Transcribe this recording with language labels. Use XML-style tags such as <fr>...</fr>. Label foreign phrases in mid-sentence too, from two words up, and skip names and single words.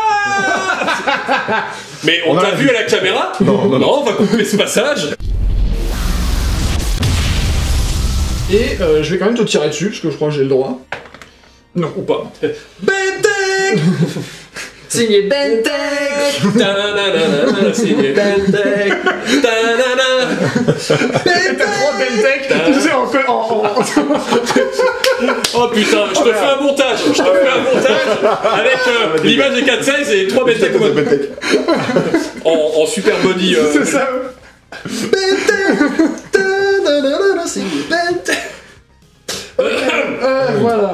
<fr>Mais on On a t'a la vu à la caméra? Non, non, non. On va couper ce passage. Et je vais quand même te tirer dessus parce que je crois que j'ai le droit. Non, ou pas. Bentec. Signé Bentec. Ta-na-na-na-na, signé Bentec. Ta-na-na. T'as trop Bentec. Tu sais en Oh putain, je te fais un montage. Je te fais un montage avec l'image des 4-16 et 3 Bentec en super body. C'est ça. Voilà.</fr>